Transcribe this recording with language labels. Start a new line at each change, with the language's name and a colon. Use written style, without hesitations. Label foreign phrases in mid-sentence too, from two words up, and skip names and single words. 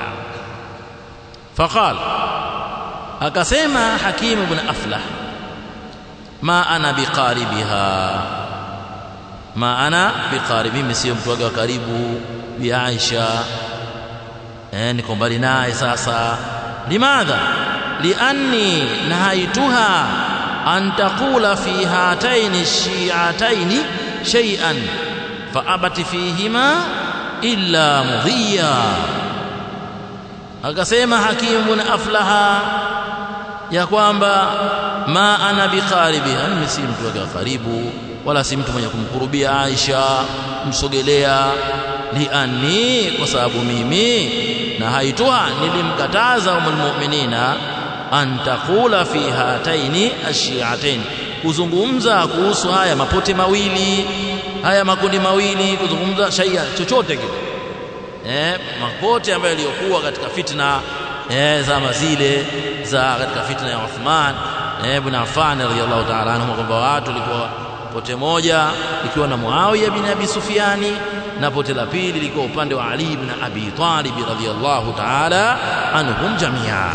Swahili: Faqal, akasema Hakim ibn Aflah,
Arabic: ما أنا بقريبها ما أنا بقريب,
Swahili: mimi sio mtu wa karibu bi Aisha, niko mbali naye sasa.
Arabic: لماذا؟ لأني نهيتها أن تقول في هاتين الشيعتين شيئا فأبت فيهما إلا مضيا.
Swahili: Akasema Hakim ibn Aflaha ya kwamba
Arabic: ما أنا بقريبها,
Swahili: mimi si mtu wa karibu wala si mtu mwenye kumkurubia Aisha, msogelea. Lianni, kwa sababu mimi na haituha, nilimkataza
Arabic: أم المؤمنين أن تقول في هاتين الشيعتين,
Swahili: kuzungumza kuhusu haya mapote mawili, haya makundi mawili, kuzungumza shay'a chochote kile, mapote ambayo yaliokuwa katika fitna zama zile za katika fitna ya Uthman ibn Affan
Arabic: رضي الله تعالى عنه,
Swahili: kwamba watu walikuwa pote moja likiwa na Muawiya bin Abi Sufyani, na pote la pili lilikuwa upande wa Ali ibn Abi Talib
Arabic: رضي الله تعالى عنهم جميعا.